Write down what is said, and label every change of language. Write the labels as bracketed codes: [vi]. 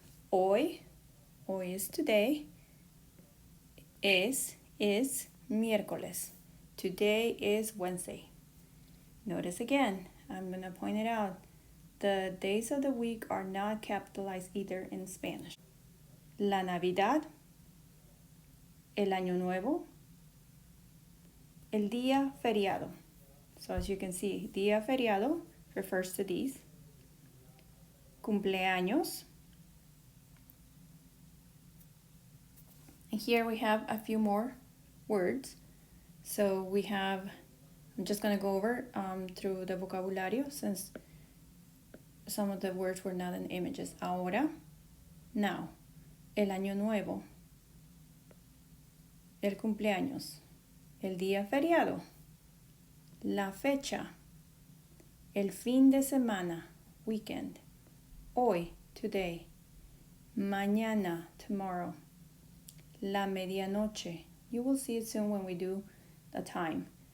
[es] Hoy [en] is today. [es] Es miércoles. [en] Today is Wednesday. Notice again, I'm going to point it out. The days of the week are not capitalized either in Spanish. [es] La Navidad, el Año Nuevo, el día feriado. [en] So as you can see, día feriado refers to these. [es] Cumpleaños. [en] And here we have a few more words. So we have I'm just going to go over through the vocabulario since some of the words were not in images. [es] Ahora, now, el año nuevo, el cumpleaños, el día feriado, la fecha, el fin de semana, weekend, hoy, today, mañana, tomorrow, la medianoche. [en] You will see it soon when we do the time.